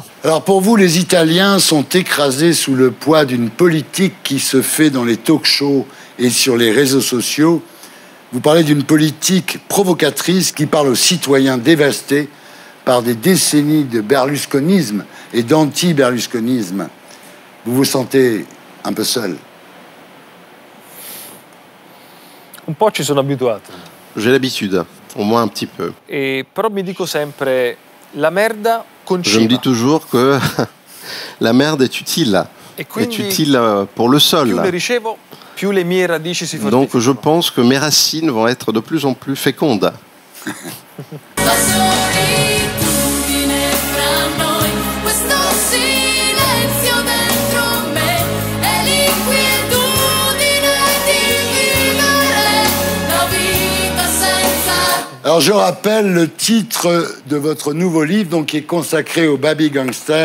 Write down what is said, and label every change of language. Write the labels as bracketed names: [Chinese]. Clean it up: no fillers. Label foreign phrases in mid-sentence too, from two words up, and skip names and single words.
[French] Alors pour vous, les Italiens sont écrasés sous le poids d'une politique qui se fait dans les talk-shows et sur les réseaux sociaux. Vous parlez d'une politique provocatrice qui parle aux citoyens dévastés par des décennies de berlusconisme et d'anti-berlusconisme. Vous vous sentez un peu seul? [Italian] Un po' ci sono abituato. [French] J'ai l'habitude, au moins un petit peu. [Italian] Però mi dico sempre, la merda concima. [French] Je me dis toujours que la merde est utile. Est utile pour le sol. [Italian] Più le ricevo, più le mie radici si fortificano. [French] Donc je pense que mes racines vont être de plus en plus fécondes. Alors je rappelle le titre de votre nouveau livre, donc, qui est consacré au [English] baby gangster.